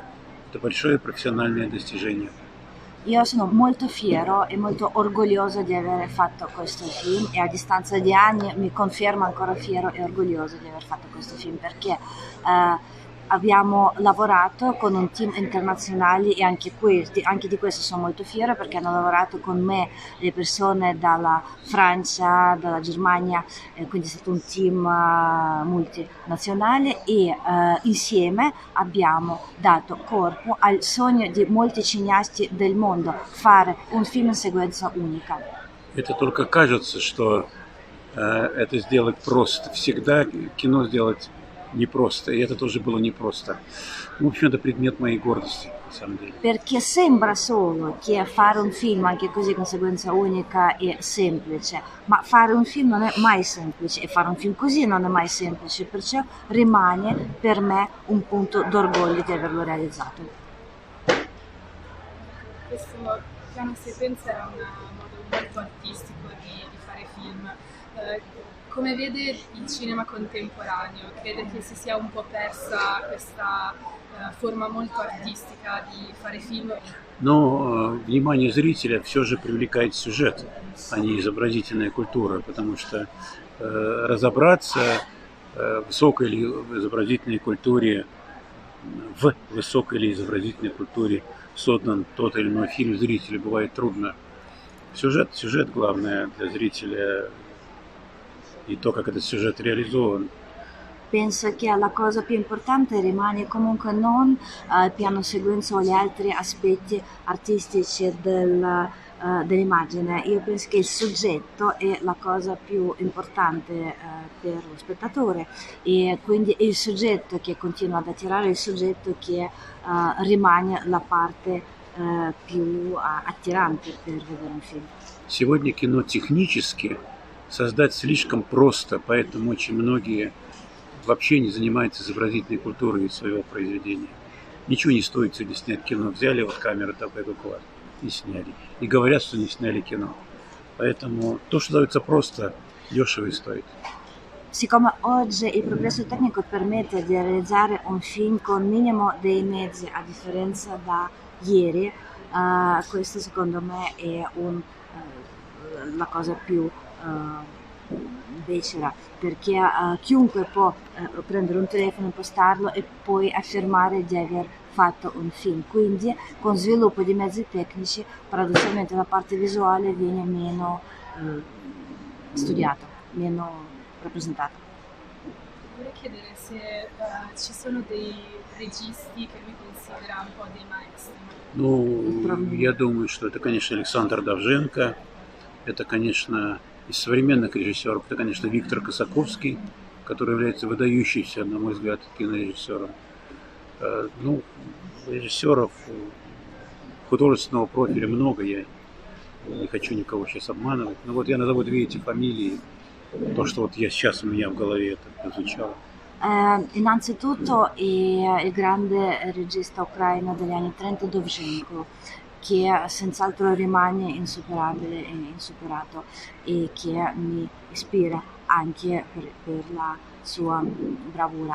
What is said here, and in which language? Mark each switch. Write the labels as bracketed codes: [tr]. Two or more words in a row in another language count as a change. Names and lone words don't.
[ru] Это большое профессиональное достижение. [it] Io sono molto fiero e molto orgoglioso di aver fatto questo film e a distanza di anni mi confermo ancora fiero e orgoglioso di aver fatto questo film perché abbiamo lavorato con un team internazionale e anche di questo sono molto fiera perché hanno lavorato con me le persone dalla Francia, dalla Germania, quindi è stato un team multinazionale e insieme abbiamo dato corpo al sogno di molti cineasti del mondo, fare un film in sequenza unica. [ru] Это только кажется, что это сделать просто. Всегда кино сделать непросто, и это тоже было непросто. В общем, это предмет моей гордости, на самом деле. [it] Perché sembra solo che fare un film anche così con sequenza unica è semplice, ma fare un film non è mai semplice e fare un film così non è mai semplice, perciò rimane per me un punto d'orgoglio di averlo realizzato. Questo piano sequenza era un modo molto artistico di fare film. Come vede il cinema contemporaneo? Crede che si sia un po' persa questa forma molto artistica di fare film? [ru] Но внимание зрителя все же привлекает сюжет, а не изобразительная культура, потому что разобраться в высокой или изобразительной культуре создан тот или иной фильм, зрителю бывает трудно. Сюжет главное для зрителя, и то, как этот сюжет реализован. [it] Penso che la cosa più importante rimane comunque non il piano sequenza o gli altri aspetti artistici dell'immagine. Io penso che il soggetto è la cosa più importante per lo spettatore, e quindi è il soggetto che continua ad attirare, il soggetto che rimane la parte più attirante per vedere un film. [ru] Сегодня кино технически создать слишком просто, поэтому очень многие вообще не занимаются изобразительной культурой своего произведения. Ничего не стоит сегодня снять кино. Взяли вот камеру такой класс и сняли. И говорят, что не сняли кино. Поэтому то, что дается просто, дешево и стоит. [it] Siccome oggi il progresso tecnico permette di realizzare un film con minimo dei mezzi, a differenza da ieri, questo secondo me è la cosa più becera, perché chiunque può prendere un telefono, impostarlo e poi affermare di aver fatto un film. Quindi con sviluppo di mezzi tecnici paradossalmente la parte visuale viene meno studiata, meno rappresentata. Vorrei chiedere se ci sono dei registi che lui considera un po' dei maestri. [ru] Ну, я думаю, что это, конечно, Александр Довженко, это, конечно, из современных режиссеров, это, конечно, Виктор Косаковский, который является выдающимся, на мой взгляд, кинорежиссером. Ну, режиссеров художественного профиля много, я не хочу никого сейчас обманывать. Но вот я назову две эти фамилии, то, что вот я сейчас у меня в голове это прозвучало. [it] Innanzitutto il grande regista ucraino degli anni 30 Dovzhenko, che senz'altro rimane insuperabile e insuperato e che mi ispira anche per la sua bravura.